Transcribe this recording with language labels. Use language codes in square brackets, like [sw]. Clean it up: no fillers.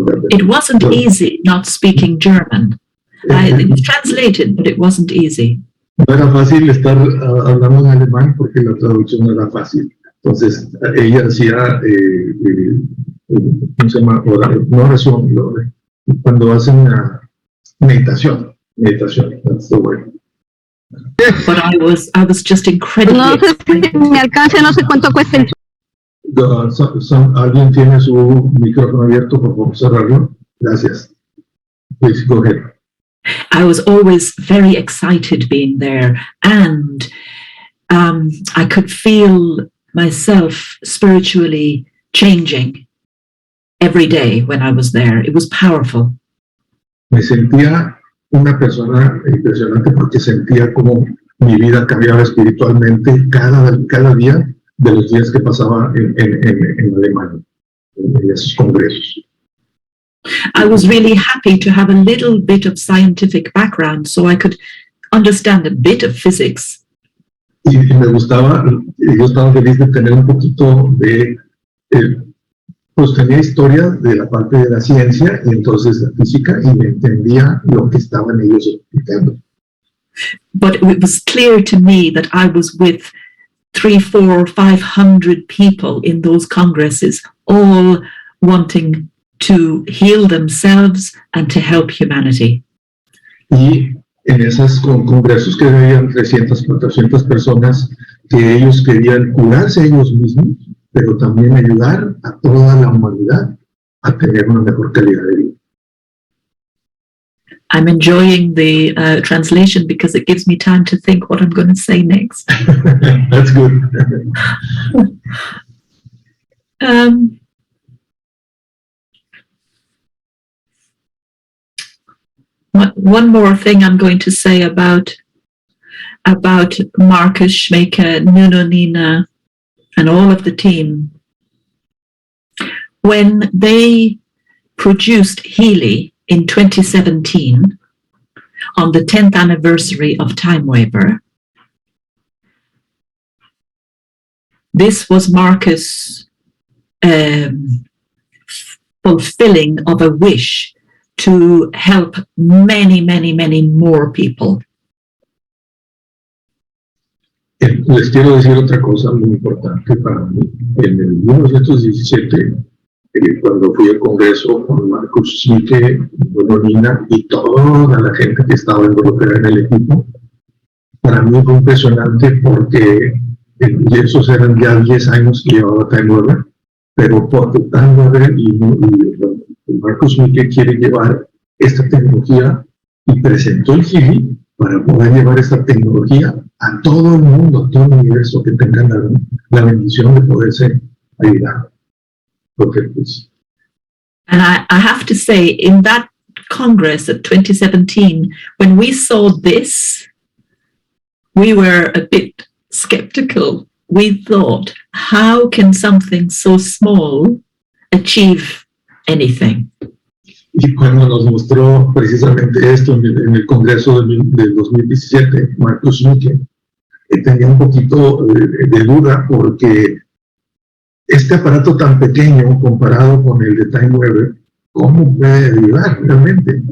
[en] It wasn't easy not speaking German. It's translated, but it wasn't easy. [es] No era fácil estar hablando en alemán porque la traducción no era fácil. Entonces, ella hacía, ¿cómo se llama? No oración, cuando hacen meditación, [en] that's the word. But I was just incredibly [es] No sé si me alcance, no sé cuánto cuesta el... ¿Alguien tiene su micrófono abierto? Por favor, cerrarlo. Gracias. [en] Please, go ahead. I was always very excited being there, and I could feel myself spiritually changing every day when I was there. It was powerful. [es] Me sentía una persona impresionante porque sentía como mi vida cambiaba espiritualmente cada día de los días que pasaba en Alemania, en esos congresos. [en] I was really happy to have a little bit of scientific background so I could understand a bit of physics. [es] Y me gustaba, yo estaba feliz de tener un poquito de, pues tenía historia de la parte de la ciencia y entonces la física y me entendía lo que estaban ellos explicando. [en] But it was clear to me that I was with 300, 400, 500 people in those congresses, all wanting to heal themselves and to help humanity. [es] Y en esos congresos que habían 300, 400 personas que ellos querían curarse ellos mismos, pero también ayudar a toda la humanidad a tener una mejor calidad de vida. [en] I'm enjoying the translation because it gives me time to think what I'm going to say next. That's good. One more thing I'm going to say about Marcus, Schmeke, Nuno, Nina, and all of the team. When they produced Healy in 2017, on the 10th anniversary of Time Waver, this was Marcus' fulfilling of a wish to help many, many, many more people. [es] Les quiero decir otra cosa muy importante para mí. En el 1917, cuando fui al Congreso con Marcus Schmike, Nina y toda la gente que estaba involucrada en el equipo, para mí fue impresionante porque y esos eran ya 10 años que llevaba Time Warner, pero porque Time Warner y Marcus Schmike quiere llevar esta tecnología y presentó el GIRI para poder llevar esta tecnología a todo el mundo, a todo el universo, que tengan la bendición de poderse ayudar. Porque, pues, [en] and I have to say, in that Congress of 2017, when we saw this, we were a bit skeptical. We thought, how can something so small achieve anything? [es] Y cuando nos mostró precisamente esto en el Congreso del 2017, Marcus Schmike tenía un poquito de duda porque este aparato tan pequeño comparado con el de Time Waver, ¿cómo puede ayudar realmente?